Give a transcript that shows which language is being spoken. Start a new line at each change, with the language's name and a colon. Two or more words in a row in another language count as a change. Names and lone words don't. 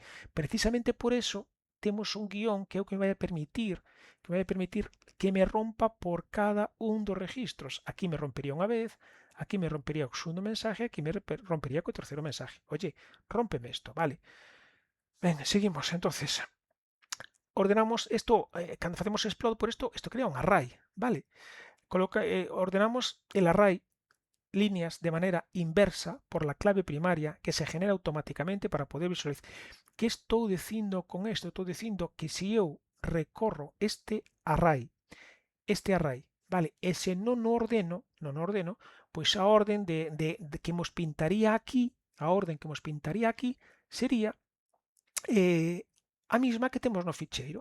Spanish: Precisamente por eso
Galician: temos un guión que é o que me vai a permitir que me rompa por cada un dos registros. Aquí me rompería unha vez, aquí me rompería o segundo mensaje, aquí me rompería co terceiro mensaje.
Spanish: Oye, rómpeme
Galician: isto, vale. Ben,
Spanish: seguimos, entonces.
Galician: Ordenamos isto, cando facemos explode por isto crea un array, vale?
Spanish: Ordenamos el array líneas de manera inversa por la clave primaria que se genera automáticamente para poder visualizar.
Galician: Que estou dicindo con isto? Estou dicindo que se eu recorro este array, vale, e se non o ordeno, pois a orden que nos pintaría aquí, sería a mesma que temos no ficheiro.